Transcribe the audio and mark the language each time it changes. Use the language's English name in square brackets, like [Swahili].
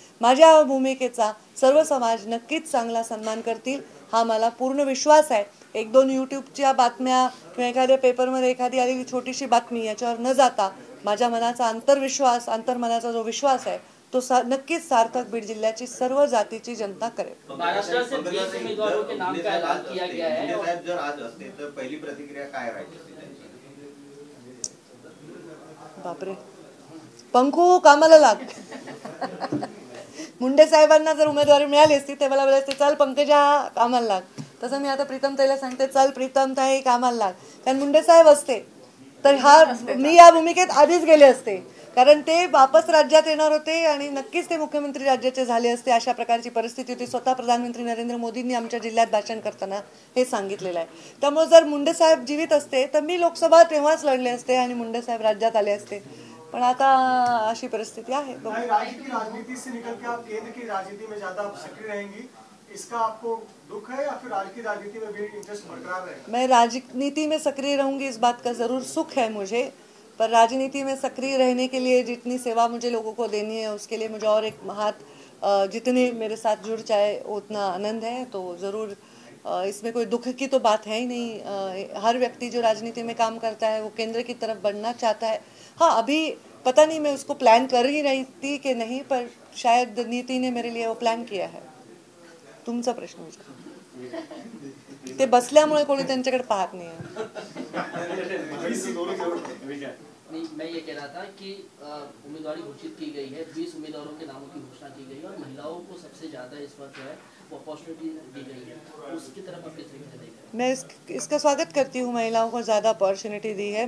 [Marathi] माझ्या भूमिकेचा सर्व समाज नक्कीच चांगला सन्मान करतील हा मला पूर्ण विश्वास आहे. 1-2 यूट्यूबच्या बातम्या किंवा एखाद्या पेपरमध्ये एखादी आलेली छोटीशी बातमी याच्यावर न जाता माझ्या मनाचा अंतर्मनाचा जो विश्वास आहे तो नक्कीच सार्थक बीड जिल्ह्याची सर्व जातीची जनता करेल. [Hindi] महाराष्ट्र से 20 उम्मीदवारों के नाम का ऐलान किया गया है. [Marathi] साहेब जर आज असते तर पहिली प्रतिक्रिया काय राहायची? बापरे, पंखू कामाला लाग. मुंडे साहेबांना जर उमेदवारी मिळाली असती ते मला बोलायचे चल पंकजा कामाला लाग. तसं मी आता प्रीतमताईला सांगते चल प्रीतमताई कामाला लाग. कारण मुंडे साहेब असते तर मी या भूमिकेत आधीच गेले असते. कारण ते वापस राज्यात येणार होते आणि नक्कीच ते मुख्यमंत्री राज्याचे झाले असते. अशा प्रकारची परिस्थिती होती. स्वतः प्रधानमंत्री नरेंद्र मोदींनी आमच्या जिल्ह्यात भाषण करताना हे सांगितलेलं आहे. त्यामुळे जर मुंडे साहेब जीवित असते तर मी लोकसभा तेव्हाच लढले असते आणि मुंडे साहेब राज्यात आले असते. पण आता अशी परिस्थिती आहे. [Hindi] राज्य की राजनीति से निकल के आप केंद्र की राजनीति में ज्यादा सक्रिय रहेंगी, इसका आपको दुख है या फिर राज्य की राजनीति में भी इंटरेस्ट बरकरार रहेगा? मैं राजनीति में सक्रिय रहूंगी, इस बात का जरूर सुख है मुझे. पर राजनीति में सक्रिय रहने के लिए जितनी सेवा मुझे लोगों को देनी है उसके लिए मुझे और एक हाथ जितने मेरे साथ जुड़ जाए उतना आनंद है. तो ज़रूर इसमें कोई दुख की तो बात है ही नहीं. हर व्यक्ति जो राजनीति में काम करता है वो केंद्र की तरफ बढ़ना चाहता है. हाँ, अभी पता नहीं मैं उसको प्लान कर ही रही थी कि नहीं, पर शायद नीति ने मेरे लिए वो प्लान किया है. [Marathi] तुमचा प्रश्न विचार. ते बसल्यामुळे कोणी त्यांच्याकडे पाहत नाही. [Hindi] मैं ये कह रहा था कि उम्मीदवारी घोषित की गई है, 20 उम्मीदवारों के नामों की घोषणा की गई है और महिलाओं को सबसे ज्यादा इस वक्त जो है वो अपॉर्चुनिटी दी गई है, उसकी तरफ आप किस तरीके से देख रहे हैं? मैं इसका स्वागत करती हूँ. महिलाओं को ज़्यादा अपॉर्चुनिटी दी है.